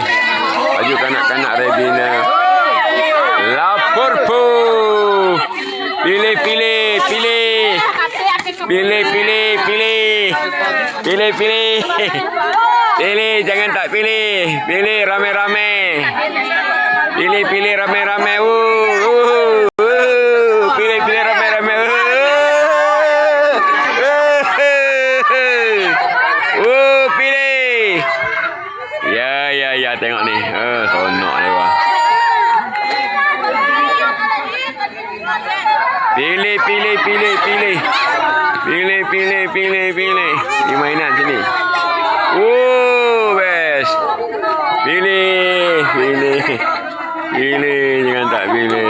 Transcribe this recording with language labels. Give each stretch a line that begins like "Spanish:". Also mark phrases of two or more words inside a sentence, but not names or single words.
Malay: Baju kanak-kanak Rebina. Lapor pu. Pilih. Pilih, jangan tak pilih. Pilih rame-rame. Pilih rame-rame. Pilih rame-rame. Pilih. Ya, tengok ni. Sonok ni wah. Pilih. Ni mainan sini. Best. Pilih. Jangan tak pilih.